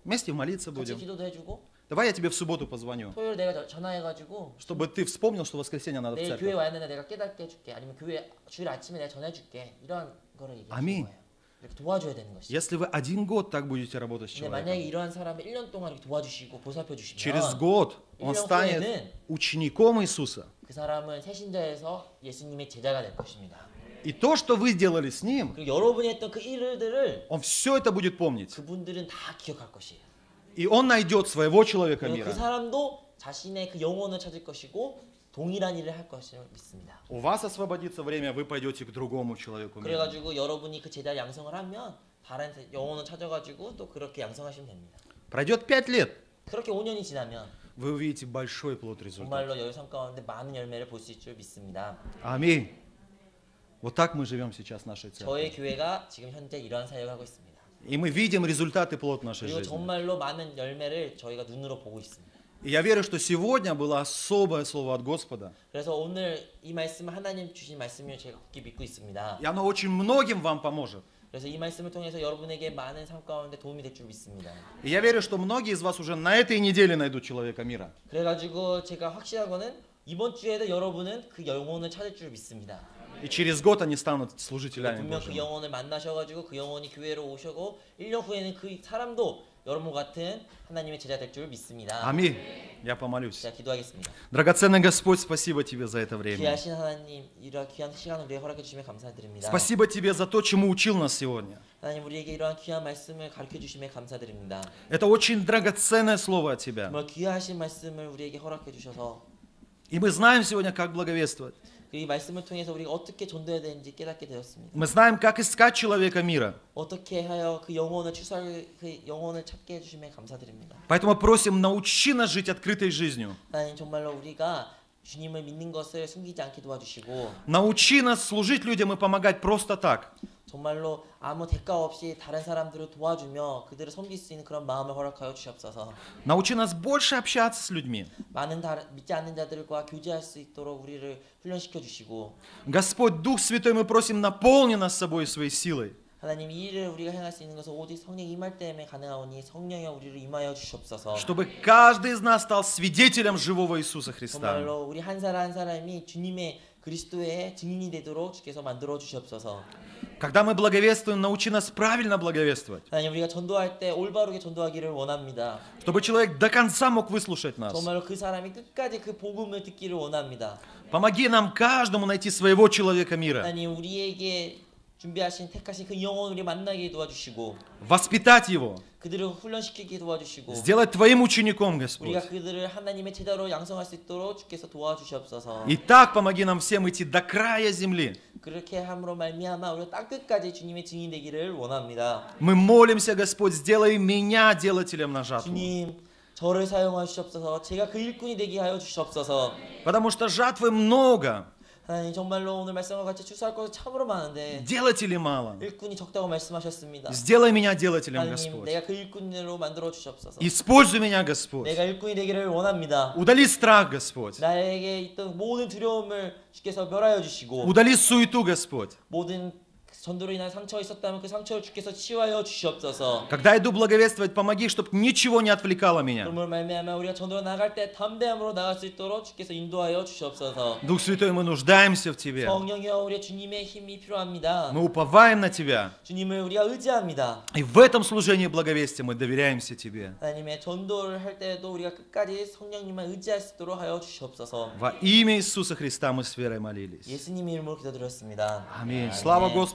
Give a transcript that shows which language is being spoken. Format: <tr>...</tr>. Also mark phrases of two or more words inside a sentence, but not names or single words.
<ru>Вместе молиться</ru> <ko>같이</ko> <ru>будем.</ru> <ko>기도도 해주고</ko> <ru>Давай я тебе в субботу позвоню,</ru> <ko>토요일 내가 전화해가지고</ko> <ru>чтобы ты вспомнил, что в воскресенье надо в</ru> <ko>내일 교회</ko> <ru>церковь.</ru> <ko>와야 되는데 내가 깨닫게 해줄게. 아니면 교회 주일 아침에 내가 전해줄게. 이런 거를 얘기하는 아멘. 거예요. 이렇게 도와줘야 되는 것이.</ko> <ru>Если вы 1 год так будете работать с</ru> <ko>근데 만약에</ko> <ru>человеком,</ru> <ko>이러한 사람을 1년 동안 이렇게 도와주시고 보살펴 주시면</ko> <ru>через год он</ru> <ko>1년</ko> <ru>станет</ru> <ko>후에는</ko> <ru>учеником Иисуса.</ru> <ko>그 사람은 새신자에서 예수님의 제자가 될 것입니다.</ko> <ru>И то, что вы сделали с ним,</ru> <ko>그리고 여러분이 했던 그 일들을</ko> <ru>он все это будет помнить.</ru> <ko>그분들은 다 기억할 것이에요.</ko> <ru>И он найдет своего человека</ru> <ko>그리고 그</ko> <ru>мира.</ru> <ko>사람도 자신의 그 영혼을 찾을 것이고 동일한 일을 할 것을 믿습니다.</ko> <ru>У вас освободится время, вы пойдете к другому человеку мира.</ru> <ko>그래가지고 여러분이 그 제자를 양성을 하면 다른 영혼을 찾아가지고 또 그렇게 양성하시면 됩니다.</ko> <ru>Пройдет 5 лет,</ru> <ko>그렇게 5년이 지나면</ko> <ru>вы увидите большой плод результата.</ru> <ko>정말로 열성 가운데 많은 열매를 볼 수 있을 줄 믿습니다.</ko> <ru>Аминь. Вот так мы живем сейчас в нашей</ru> <ko>저희</ko> <ru>церкви.</ru> <ko>교회가 지금 현재 이러한 사역을 하고 있습니다.</ko> <ru>И мы видим результаты плод нашей</ru> <ko>그리고</ko> <ru>жизни.</ru> <ko>정말로 많은 열매를 저희가 눈으로 보고 있습니다.</ko> <ru>И я верю, что сегодня было особое слово от Господа.</ru> <ko>그래서 오늘 이 말씀은 하나님 주신 말씀을 제가 굳게 믿고 있습니다.</ko> <ru>И оно очень многим вам поможет.</ru> <ko>그래서 이 말씀을 통해서 여러분에게 많은 삶 가운데 도움이 될 줄 믿습니다.</ko> <ru>И я верю, что многие из вас уже на этой неделе найдут человека мира.</ru> <ko>그래가지고 제가 확신하고는 이번 주에도 여러분은 그 영혼을 찾을 줄 믿습니다.</ko> <ru>И через год они станут служителями</ru> <ko>분명 그</ko> <ru>Божьими.</ru> <ko>영혼을 만나셔가지고 그 영혼이 교회로 오셔고 1년 후에는 그 사람도 여러분 같은 하나님의 제자 될 줄 믿습니다.</ko> <ru>Аминь. Я помолюсь.</ru> <ko>제가 기도하겠습니다.</ko> <ru>Драгоценный Господь, спасибо Тебе за это время.</ru> <ko>귀하신 하나님, 이러한 귀한 시간을 우리에게 허락해 주시면 감사드립니다.</ko> <ru>Спасибо Тебе за то, чему учил нас сегодня.</ru> <ko>하나님 우리에게 이러한 귀한 말씀을 가르쳐 주심에 감사드립니다.</ko> <ru>Это очень драгоценное слово от Тебя.</ru> <ko>정말 귀하신 말씀을 우리에게 허락해 주셔서</ko> <ru>И мы знаем сегодня, как благовествовать.</ru> <ko>이 말씀을 통해서 우리가 어떻게 전도해야 되는지 깨닫게 되었습니다.</ko> <ru>Мы знаем, как искать человека мира.</ru> <ko>어떻게 하여 그 영혼을 그 영혼을 찾게 해주심에 감사드립니다.</ko> <ru>Поэтому просим, научи нас жить открытой жизнью.</ru> <ko>하나님 정말로 우리가 주님을 믿는 것을 숨기지 않게 도와주시고</ko> <ru>Научи нас служить людям и помогать просто так.</ru> <ko>정말로 아무 대가 없이 다른 사람들을 도와주며 그들을 섬길 수 있는 그런 마음을 허락하여 주시옵소서.</ko> <ru>Научи нас больше общаться с людьми.</ru> <ko>많은 믿지 않는 자들과 교제할 수 있도록 우리를 훈련시켜 주시고</ko> <ru>Господь, Дух Святой, мы просим, наполни нас собой своей силой.</ru> <ko>하나님 이 일을 우리가 행할 수 있는 것은 오직 성령 임할 때에 가능하오니 성령여 우리를 임하여 주시옵소서.</ko> <ru>Чтобы каждый из нас стал свидетелем живого Иисуса Христа.</ru> <ko>정말로 우리 한 사람 한 사람이 주님의 그리스도의 증인이 되도록 주께서 만들어 주시옵소서.</ko> <ru>Когда мы благовествуем, научи нас правильно благовествовать.</ru> <ko>하나님 우리가 전도할 때 올바르게 전도하기를 원합니다.</ko> <ru>Чтобы человек до конца мог выслушать нас.</ru> <ko>정말로 그 사람이 끝까지 그 복음을 듣기를 원합니다.</ko> <ru>Помоги нам каждому найти своего человека мира.</ru> <ko>하나님 우리에게 준비하신 택하신 그 영혼 우리 만나게 도와주시고</ko> <ru>Воспитать его.</ru> <ko>그들을 훈련시키게 도와주시고</ko> <ru>Сделать твоим учеником, Господь.</ru> <ko>우리가 그들을 하나님의 제자로 양성할 수 있도록 주께서 도와주시옵소서.</ko> <ru>И так помоги нам всем идти до края земли.</ru> <ko>그렇게 함으로 말미암아 우리가 땅끝까지 주님의 증인 되기를 원합니다.</ko> <ru>Мы молимся, Господь, сделай меня делателем на жатву.</ru> <ko>주님 저를 사용하시옵소서. 제가 그 일꾼이 되게 하여 주시옵소서.</ko> <ru>Потому что жатвы много.</ru> <ko>하나님 정말로 오늘 말씀과 같이 추수할 것이 참으로 많은데</ko> <ru>Делателей мало.</ru> <ko>일꾼이 적다고 말씀하셨습니다.</ko> <ru>Сделай меня делателем,</ru> <ko>하나님</ko> <ru>Господь.</ru> <ko>내가 그 일꾼으로 만들어 주시옵소서.</ko> <ru>Используй меня, Господь.</ru> <ko>내가 일꾼이 되기를 원합니다.</ko> <ru>Удали страх, Господь.</ru> <ko>나에게 있던 모든 두려움을 주께서 멸하여 주시고</ko> <ru>Удали суету, Господь.</ru> <ko>모든 전도로 인한 상처가 있었다면 그 상처를 주께서 치유하여 주시옵소서.</ko> <ru>Когда иду благовествовать, помоги, чтобы ничего не отвлекало меня.</ru> <ko>그러므로 말미암아 우리가 전도로 나갈 때 담대함으로 나갈 수 있도록 주께서 인도하여 주시옵소서.</ko> <ru>Дух Святой, мы нуждаемся в Тебе.</ru> <ko>성령이여 우리 주님의 힘이 필요합니다.</ko> <ru>Мы уповаем на Тебя.</ru> <ko>주님을 우리가 의지합니다.</ko> <ru>И в этом служении благовестия мы доверяемся Тебе.</ru> <ko>하나님의 전도를 할 때에도 우리가 끝까지 성령님만 의지할 수 있도록 하여 주시옵소서.</ko> <ru>Во имя Иисуса Христа мы с верой молились.</ru> <ko>예수님 이름으로 기도드렸습니다.</ko> <ru>Аминь. Слава Господу.</ru>